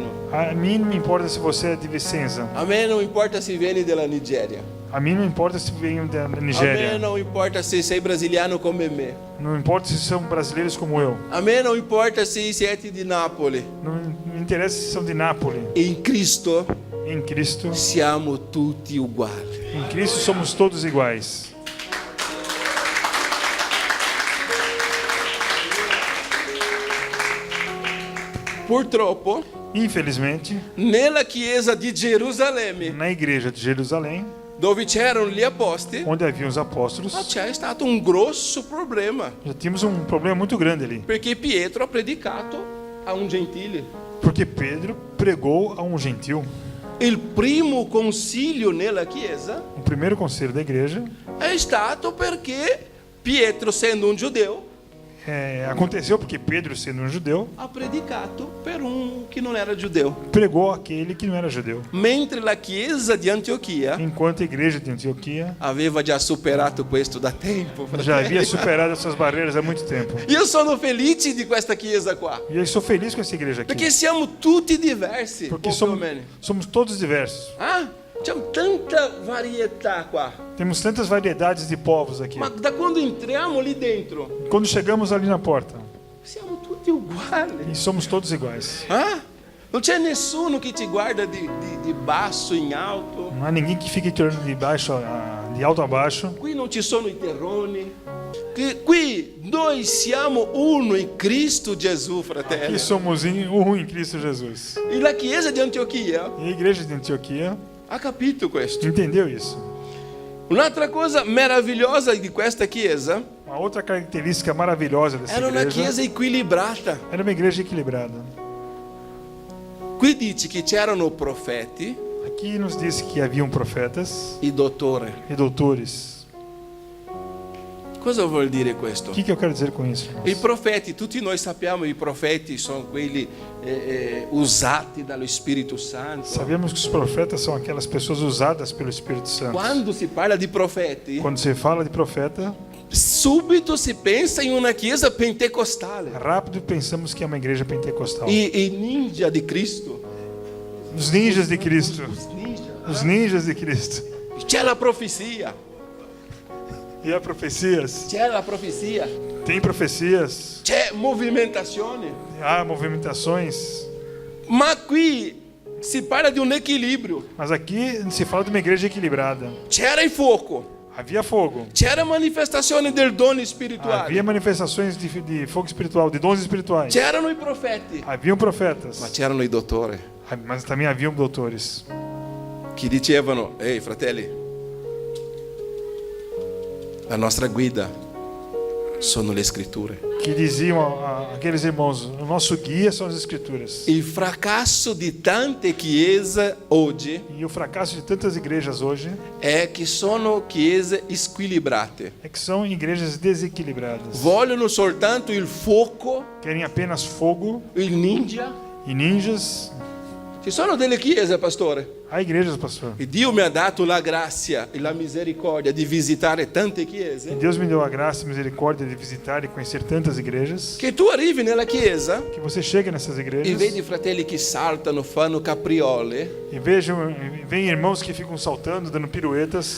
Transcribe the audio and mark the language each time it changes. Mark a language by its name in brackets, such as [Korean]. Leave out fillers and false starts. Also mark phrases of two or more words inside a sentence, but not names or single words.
[Portuguese] A mim não me importa se você é de Vicenza. [Italian] A me non importa se vieni dalla Nigeria. [Portuguese] A mim não importa se vem da [Italian] A me [Portuguese] Nigéria. [Italian] non importa se sei brasiliano come me. [Portuguese] Não importa se são brasileiros como eu. [Italian] A me non importa se siete di Napoli. [Portuguese] Não me interessa se são de Nápoles. [Italian] In Cristo [Portuguese] Em Cristo, [Italian] siamo tutti uguali. [Portuguese] em Cristo somos todos iguais. [Italian] Purtroppo, [Portuguese] Infelizmente, [Italian] nella chiesa di Gerusalemme, [Portuguese] na igreja de Jerusalém, [Italian] dove c'erano gli apostoli, [Portuguese] onde haviam os apóstolos, [Italian] c'è stato un grosso problema, [Portuguese] já tínhamos um problema muito grande ali. [Italian] perché Pietro ha predicato a un gentile. [Portuguese] Porque Pedro pregou a um gentil. [Italian] Il primo consiglio nella chiesa [Portuguese] O primeiro conselho da igreja [Italian] è stato perché Pietro, essendo un giudeo, [Portuguese] aconteceu porque Pedro, sendo um judeu, [Italian] ha predicato per un che non era giudeo. [Portuguese] pregou aquele que não era judeu. [Italian] Mentre la chiesa di Antiochia [Portuguese] Enquanto a igreja de Antioquia [Italian] aveva già superato questo da tempo. [Portuguese] já havia superado essas barreiras há muito tempo. [Italian] Io sono felice di questa chiesa qua, [Portuguese] E eu sou feliz com essa igreja aqui. [Italian] perché siamo tutti diversi. [Portuguese] Porque [Italian] o più o meno. [Portuguese] somos todos diversos. [Italian] Ah, c'è tanta varietà qua. [Portuguese] Temos tantas variedades de povos aqui. [Italian] Ma da quando entriamo lì dentro, [Portuguese] Quando chegamos ali na porta, [Italian] siamo tutti uguali. [Portuguese] e somos todos iguais. Ah? [Italian] Non c'è nessuno che ti guarda di basso in alto. [Portuguese] Não há ninguém que fique te olhando de alto a baixo. [Italian] Qui non ci sono i terroni. Qui noi siamo uno in Cristo Gesù, fratelli. [Portuguese] Aqui somos em Cristo Jesus. [Italian] E la chiesa di Antiochia [Portuguese] E a igreja de Antioquia [Italian] ha capito questo. [Portuguese] entendeu isso. [Italian] Un'altra cosa meravigliosa di questa chiesa [Portuguese] Uma outra característica maravilhosa dessa [Italian] era una [Portuguese] igreja [Italian] chiesa equilibrata. [Portuguese] era uma igreja equilibrada. [Italian] Qui dice che c'erano profeti [Portuguese] Aqui nos diz que haviam profetas [Italian] e dottori. [Portuguese] e doutores. [Italian] Cosa vuol dire questo? [Portuguese] O que eu quero dizer com isso, [Italian] I [Portuguese] irmãos? [Italian] profeti, tutti noi sappiamo, i profeti sono quelli usati dallo Spirito Santo. [Portuguese] Sabemos que os profetas são aquelas pessoas usadas pelo Espírito Santo. [Italian] Quando si parla di profeti, [Portuguese] Quando se fala de profeta, [Italian] subito si pensa in una chiesa pentecostale. [Portuguese] rápido pensamos que é uma igreja pentecostal. [Italian] I ninja di Cristo. [Portuguese] Os ninjas de Cristo. Os ninjas de Cristo. [Italian] C'è la profezia. [Portuguese] E há profecias. [Italian] C'è la profezia. [Portuguese] Tem profecias. [Italian] C'è movimentazione. [Portuguese] Há movimentações. [Italian] Ma qui si parla di un equilibrio. [Portuguese] Mas aqui se fala de uma igreja equilibrada. [Italian] C'era il fuoco. [Portuguese] Havia fogo. [Italian] C'era manifestazione del dono spirituale. [Portuguese] Havia manifestações de fogo espiritual, de dons espirituais. [Italian] C'erano i profeti. [Portuguese] Haviam profetas. [Italian] Ma c'erano i dottori [Portuguese] Mas também haviam doutores. [Italian] che dicevano: ehi fratelli, la nostra guida sono le scritture. [Portuguese] Que diziam aqueles irmãos: o nosso guia são as Escrituras. [Italian] Il fracasso di tante chiese oggi [Portuguese] E o fracasso de tantas igrejas hoje [Italian] è che sono chiese squilibrate. [Portuguese] é que são igrejas desequilibradas. [Italian] Vogliono soltanto il fuoco, [Portuguese] Querem apenas fogo [Italian] il ninja. [Portuguese] e ninjas. [Italian] Ci sono delle chiese, pastore. [Portuguese] Há igrejas, pastor. [Italian] E Dio mi ha dato la grazia e la misericordia di visitare tante [Portuguese] E [Italian] chiese. [Portuguese] Deus me deu a graça e misericórdia de visitar e conhecer tantas igrejas. [Italian] Che tu arrivi nella chiesa [Portuguese] Que você chega nessas e igrejas [Italian] vedi fratelli che saltano, fanno capriole. [Portuguese] e vem irmãos que ficam saltando, dando piruetas.